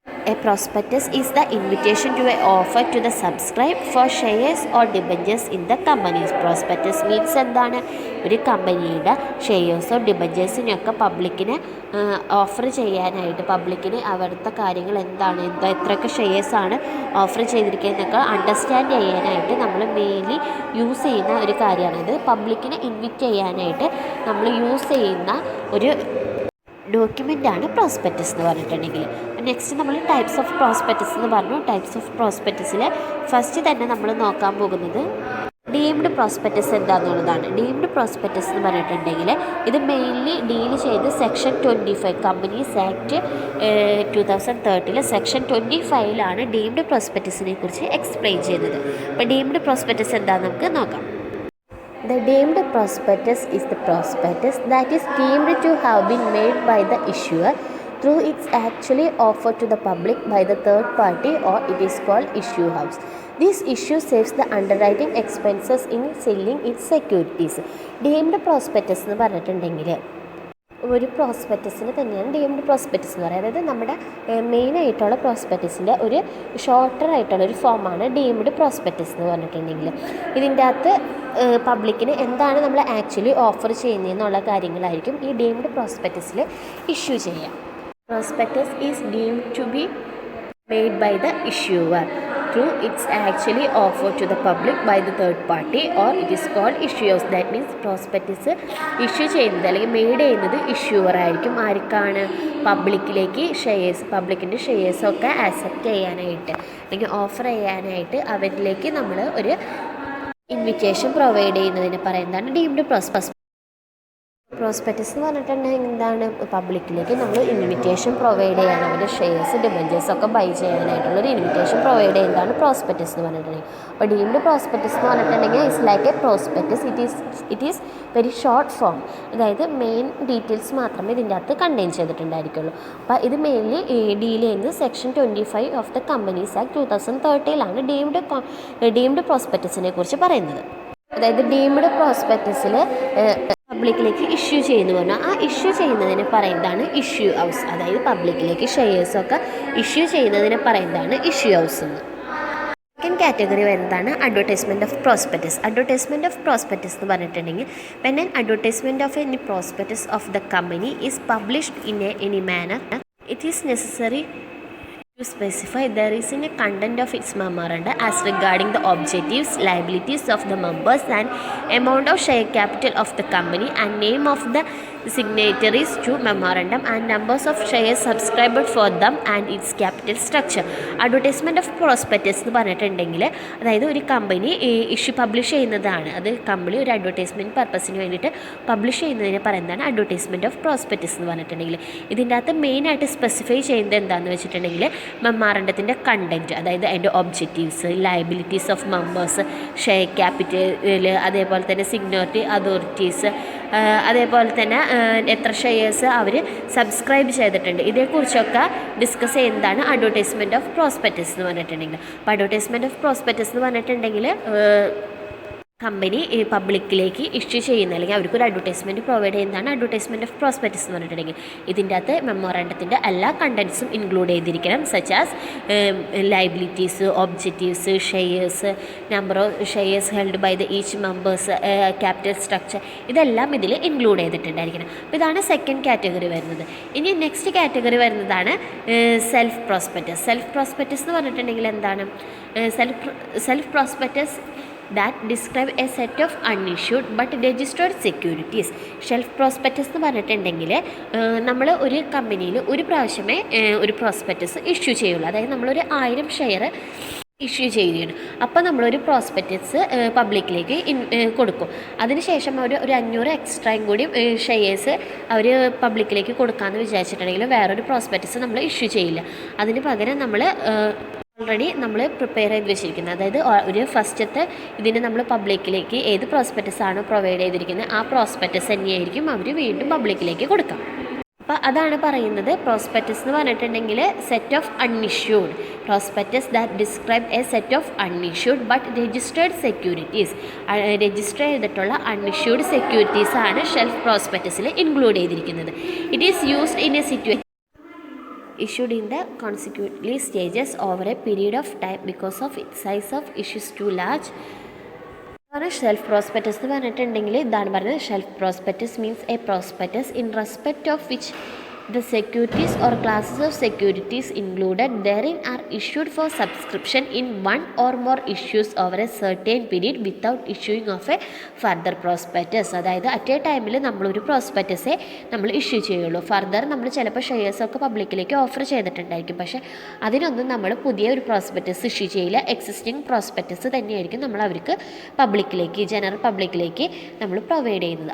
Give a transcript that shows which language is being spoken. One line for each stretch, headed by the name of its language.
English: A prospectus is the invitation to an offer to the subscribe for shares or debentures in the company's. Prospectus means
Malayalam: എന്താണ്, ഒരു കമ്പനിയുടെ ഷെയർസോ ഡിബഞ്ചേഴ്സിനൊക്കെ പബ്ലിക്കിന് offer ചെയ്യാനായിട്ട്, പബ്ലിക്കിന് അവിടുത്തെ കാര്യങ്ങൾ എന്താണ്, എത്രയൊക്കെ ഷെയർസാണ് ഓഫർ ചെയ്തിരിക്കുന്നതൊക്കെ അണ്ടർസ്റ്റാൻഡ് ചെയ്യാനായിട്ട് നമ്മൾ മെയിൻലി യൂസ് ചെയ്യുന്ന ഒരു കാര്യമാണിത്. പബ്ലിക്കിനെ ഇൻവിറ്റ് ചെയ്യാനായിട്ട് നമ്മൾ യൂസ് ചെയ്യുന്ന ഒരു ഡോക്യുമെൻ്റാണ് പ്രോസ്പെക്റ്റസ് എന്ന് പറഞ്ഞിട്ടുണ്ടെങ്കിൽ. നെക്സ്റ്റ് നമ്മൾ ടൈപ്സ് ഓഫ് പ്രോസ്പെക്റ്റസ് എന്ന് പറഞ്ഞു. ടൈപ്സ് ഓഫ് പ്രോസ്പെക്റ്റസിൽ ഫസ്റ്റ് തന്നെ നമ്മൾ നോക്കാൻ പോകുന്നത് ഡീംഡ് പ്രോസ്പെക്റ്റസ് എന്താണെന്നുള്ളതാണ്. ഡീംഡ് പ്രോസ്പെക്റ്റസ് എന്ന് പറഞ്ഞിട്ടുണ്ടെങ്കിൽ ഇത് മെയിൻലി ഡീൽ ചെയ്ത് section 25 companies act 2013 section 25 deemed പ്രോസ്പെക്റ്റസിനെ കുറിച്ച് എക്സ്പ്ലെയിൻ ചെയ്യുന്നത്. അപ്പോൾ ഡീംഡ് പ്രോസ്പെക്റ്റസ് എന്താണെന്ന് നമുക്ക് നോക്കാം.
English: The deemed prospectus is the prospectus that is deemed to have been made by the issuer through its actually offered to the public by the third party, or it is called issue house. This issue saves the underwriting expenses in selling its securities.
Malayalam: Deemed prospectus എന്ന് പറഞ്ഞിട്ടുണ്ടെങ്കിൽ ഒരു പ്രോസ്പെക്റ്റസിന് തന്നെയാണ് deemed prospectus എന്ന് പറയുന്നത്. അതായത് നമ്മുടെ മെയിനായിട്ടുള്ള പ്രോസ്പെക്റ്റസിൻ്റെ ഒരു ഷോർട്ടർ ആയിട്ടുള്ള ഒരു ഫോമാണ് ഡീംഡ് പ്രോസ്പെക്റ്റസ് എന്ന് പറഞ്ഞിട്ടുണ്ടെങ്കിൽ. ഇതിൻ്റെ അകത്ത് പബ്ലിക്കിന് എന്താണ് നമ്മൾ ആക്ച്വലി ഓഫർ ചെയ്യുന്നതെന്നുള്ള കാര്യങ്ങളായിരിക്കും ഈ ഡീംഡ് പ്രോസ്പെക്റ്റസിൽ ഇഷ്യൂ ചെയ്യുക.
English: Prospectus is deemed to be made by the issuer through its actually offered to the public by the third party, or it is called issuers. That means
Malayalam: prospectus issue ചെയ്യുന്നത് അല്ലെങ്കിൽ made ചെയ്യുന്നത് issuer ആയിരിക്കും. ആർക്കാണ്? പബ്ലിക്കിലേക്ക് shares, പബ്ലിക്കിൻ്റെ ഷെയർസൊക്കെ accept ചെയ്യാനായിട്ട് അല്ലെങ്കിൽ offer ചെയ്യാനായിട്ട് അവരിലേക്ക് നമ്മൾ ഒരു ഇൻവിറ്റേഷൻ പ്രൊവൈഡ് ചെയ്യുന്നതിന് പറയുന്നതാണ് ഡീംഡ് പ്രോസ്പെക്റ്റസ് എന്ന് പറഞ്ഞിട്ടുണ്ടെങ്കിൽ എന്താണ്, പബ്ലിക്കിലേക്ക് നമ്മൾ ഇൻവിറ്റേഷൻ പ്രൊവൈഡ് ചെയ്യണം. അവരുടെ ഷെയർസ് ഡിബഞ്ചേഴ്സൊക്കെ ബൈ ചെയ്യാനായിട്ടുള്ളൊരു ഇൻവിറ്റേഷൻ പ്രൊവൈഡ് ചെയ്യുന്നതാണ് പ്രോസ്പെക്റ്റസ് എന്ന് പറഞ്ഞിട്ടുണ്ടെങ്കിൽ. അപ്പോൾ ഡീംഡ് പ്രോസ്പെക്റ്റസ് എന്ന് പറഞ്ഞിട്ടുണ്ടെങ്കിൽ
English: It's like a prospectus. It is very short form.
Malayalam: അതായത് മെയിൻ ഡീറ്റെയിൽസ് മാത്രമേ ഇതിൻ്റെ അകത്ത് കണ്ടെയ്ൻ ചെയ്തിട്ടുണ്ടായിരിക്കുള്ളൂ. അപ്പോൾ ഇത് മെയിൻലി ഡീൽ ചെയ്യുന്നത് section 25 of the companies act 2013 deemed പ്രോസ്പെക്റ്റസിനെ കുറിച്ച് പറയുന്നത്. അതായത് ഡീംഡ് പ്രോസ്പെക്റ്റസിൽ പബ്ലിക്കിലേക്ക് ഇഷ്യൂ ചെയ്യുന്നു പറഞ്ഞാൽ ആ ഇഷ്യൂ ചെയ്യുന്നതിനെ പറയുന്നതാണ് ഇഷ്യൂ ഹൗസ്. അതായത് പബ്ലിക്കിലേക്ക് ഷെയർസൊക്കെ ഇഷ്യൂ ചെയ്യുന്നതിനെ പറയുന്നതാണ് ഇഷ്യൂ ഹൗസ് എന്ന്. സെക്കൻഡ് കാറ്റഗറി വരുന്നതാണ് advertisement of prospectus.
English: advertisement of prospectus
Malayalam: എന്ന് പറഞ്ഞിട്ടുണ്ടെങ്കിൽ
English: When an advertisement of any prospectus of the company is published in any manner it is necessary to specify there is in a content of its memoranda as regarding the objectives, liabilities of the members and amount of share capital of the company and name of the signatories to memorandum and numbers of shares subscribed for them and its capital structure.
Malayalam: Advertisement of prospectus എന്ന് പറഞ്ഞിട്ടുണ്ടെങ്കിൽ അതായത് ഒരു company issue publish ചെയ്യുന്നതാണ്. അത് company ഒരു advertisement പർപ്പസിന് വേണ്ടിയിട്ട് publish ചെയ്യുന്നതിനെ പറയുന്നതാണ് അഡ്വർടൈസ്മെൻറ്റ് ഓഫ് പ്രോസ്പെക്റ്റസ് എന്ന് പറഞ്ഞിട്ടുണ്ടെങ്കിൽ. ഇതിൻ്റെ അകത്ത് മെയിനായിട്ട് സ്പെസിഫൈ ചെയ്യുന്നത് എന്താണെന്ന് വെച്ചിട്ടുണ്ടെങ്കിൽ മെമ്മോറണ്ടത്തിൻ്റെ കണ്ടൻറ്റ്, അതായത് അതിൻ്റെ objectives, liabilities of members, share capital, അതേപോലെ തന്നെ സിഗ്നോറിറ്റി അതോറിറ്റീസ്, അതേപോലെ തന്നെ എത്ര ഷെയർസ് അവർ സബ്സ്ക്രൈബ് ചെയ്തിട്ടുണ്ട്, ഇതേക്കുറിച്ചൊക്കെ ഡിസ്കസ് ചെയ്യുന്നതാണ് അഡ്വർടൈസ്മെൻറ്റ് ഓഫ് പ്രോസ്പെക്റ്റസ് എന്ന് പറഞ്ഞിട്ടുണ്ടെങ്കിൽ. അപ്പോൾ അഡ്വർടൈസ്മെൻറ്റ് ഓഫ് പ്രോസ്പെക്റ്റസ് എന്ന് പറഞ്ഞിട്ടുണ്ടെങ്കിൽ കമ്പനി പബ്ലിക്കിലേക്ക് ഇഷ്യൂ ചെയ്യുന്ന അല്ലെങ്കിൽ അവർക്കൊരു അഡ്വർടൈസ്മെൻറ്റ് പ്രൊവൈഡ് ചെയ്യുന്നതാണ് അഡ്വർടൈസ്മെൻറ്റ് ഓഫ് പ്രോസ്പെക്റ്റസ് എന്ന് പറഞ്ഞിട്ടുണ്ടെങ്കിൽ. ഇതിൻ്റെ അകത്ത് മെമ്മോറണ്ടത്തിൻ്റെ എല്ലാ കണ്ടൻസും ഇൻക്ലൂഡ് ചെയ്തിരിക്കണം. Such as liabilities, objectives, shares, number of shares held by the each members, capital structure, ഇതെല്ലാം ഇതിൽ ഇൻക്ലൂഡ് ചെയ്തിട്ടുണ്ടായിരിക്കണം. അപ്പോൾ ഇതാണ് സെക്കൻഡ് കാറ്റഗറി വരുന്നത്. ഇനി നെക്സ്റ്റ് കാറ്റഗറി വരുന്നതാണ് സെൽഫ് പ്രോസ്പെക്റ്റസ്. സെൽഫ് പ്രോസ്പെക്റ്റസ് എന്ന് പറഞ്ഞിട്ടുണ്ടെങ്കിൽ എന്താണ്, self prospectus
English: that describe a set of unissued but registered securities.
Malayalam: Shelf prospectus എന്ന് പറഞ്ഞിട്ടുണ്ടെങ്കിൽ നമ്മൾ ഒരു കമ്പനിയിൽ ഒരു പ്രാവശ്യമേ ഒരു പ്രോസ്പെക്റ്റസ് ഇഷ്യൂ ചെയ്യുള്ളൂ. അതായത് നമ്മളൊരു 1000 ഷെയർ ഇഷ്യൂ ചെയ്യുകയാണ്. അപ്പോൾ നമ്മളൊരു പ്രോസ്പെക്ടസ് പബ്ലിക്കിലേക്ക് കൊടുക്കും. അതിനുശേഷം അവർ ഒരു 500 എക്സ്ട്രയും കൂടി ഷെയർസ് അവർ പബ്ലിക്കിലേക്ക് കൊടുക്കാമെന്ന് വിചാരിച്ചിട്ടുണ്ടെങ്കിൽ വേറൊരു പ്രോസ്പെക്ടസ് നമ്മൾ ഇഷ്യൂ ചെയ്യില്ല. അതിന് പകരം നമ്മൾ ഓൾറെഡി നമ്മൾ പ്രിപ്പയർ ചെയ്ത് വെച്ചിരിക്കുന്നത്, അതായത് ഒരു ഫസ്റ്റത്തെ ഇതിന് നമ്മൾ പബ്ലിക്കിലേക്ക് ഏത് പ്രോസ്പെക്ടസ് ആണോ പ്രൊവൈഡ് ചെയ്തിരിക്കുന്നത് ആ പ്രോസ്പെക്ടസ് തന്നെയായിരിക്കും അവർ വീണ്ടും പബ്ലിക്കിലേക്ക് കൊടുക്കാം. അപ്പോൾ അതാണ് പറയുന്നത് പ്രോസ്പെക്ടസ് എന്ന് പറഞ്ഞിട്ടുണ്ടെങ്കിൽ
English: Set of unissued prospectus that describe a set of unissued but registered securities.
Malayalam: Register ചെയ്തിട്ടുള്ള അൺഇഷ്യൂഡ് സെക്യൂരിറ്റീസ് ആണ് ഷെൽഫ് പ്രോസ്പെക്ടസിൽ ഇൻക്ലൂഡ് ചെയ്തിരിക്കുന്നത്.
English: It is used in a situation issued in the consecutively stages over a period of time because of its size of issues too large.
Malayalam: Shelf prospectus എന്ന് പറഞ്ഞിട്ടുണ്ടെങ്കിൽ ഇതാണ് പറയുന്നത്.
English: Shelf prospectus means a prospectus in respect of which the securities or classes of securities included therein are issued for subscription in one or more issues over a certain period without issuing of a further prospectus.
Malayalam: അതായത് at A ടൈമിൽ നമ്മളൊരു പ്രോസ്പെക്ടസേ നമ്മൾ issue ചെയ്യുള്ളൂ. Further നമ്മൾ ചിലപ്പോൾ ഷെയർസൊക്കെ പബ്ലിക്കിലേക്ക് offer ചെയ്തിട്ടുണ്ടായിരിക്കും, പക്ഷേ അതിനൊന്നും നമ്മൾ പുതിയ ഒരു പ്രോസ്പെക്ടസ് ഇഷ്യൂ ചെയ്യില്ല. എക്സിസ്റ്റിംഗ് പ്രോസ്പെക്ടസ് തന്നെയായിരിക്കും നമ്മൾ അവർക്ക് പബ്ലിക്കിലേക്ക്, ജനറൽ പബ്ലിക്കിലേക്ക് നമ്മൾ പ്രൊവൈഡ് ചെയ്യുന്നത്.